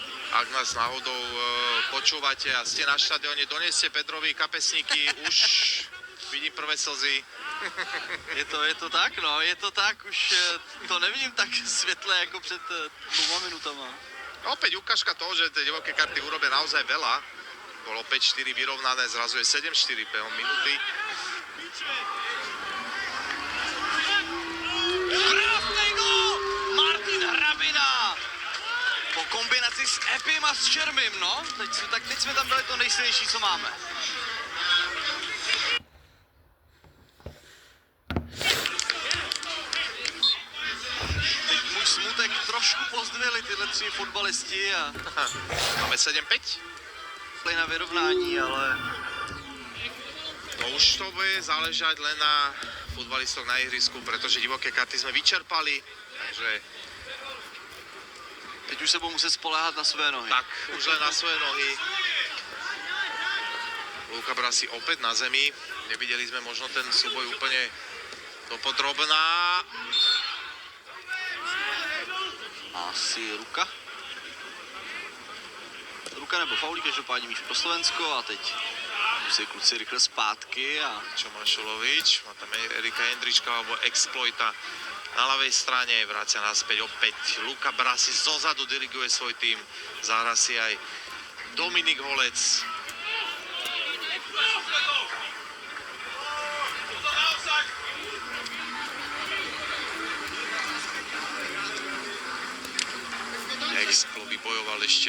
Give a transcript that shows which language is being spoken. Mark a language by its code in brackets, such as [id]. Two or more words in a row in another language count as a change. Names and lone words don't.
[sk] Ak nás náhodou počúvate a ste na štadióne, doneste Petrovi kapesníky, už vidím prvé slzy. [cs] Je to tak, no, je to tak, už to nevidím tak světle jako před 2 minutama. [sk] Opäť ukážka toho, že tie divoké karty urobia naozaj veľa. Bolo 5-4 vyrovnané, zrazu je 7-4 behom minúty. [cs] Krásný gól! Martin Hrabina! Po kombinaci s Epim a s Čermým, no. Teď jsme tam dali to nejsilnější, co máme. Teď můj smutek trošku pozdvihli tyhle 3 fotbalisti a Máme 7-5. na vyrovnání, ale [sk] No už to bude záležať len na futbalistoch na ihrisku, pretože divoké karty sme vyčerpali. [cs] Takže teď už se budou muset spoléhat na své nohy. [sk] tak, už len na svoje nohy. Luka Brasi opäť na zemi. Nevideli sme možno ten súboj úplne dopodrobná. [cs] Asi ruka. Ruka nebo faulí, každopádně míč pro Slovensko a teď musí kluci rychle zpátky a [sk] Čo Mašulovič, má tam Erika Jendrička alebo Exploita na ľavej strane, vrácia naspäť opäť. Luka Brasi zozadu diriguje svoj tým, zahra si aj Dominik Holec. Explo vybojoval ešte.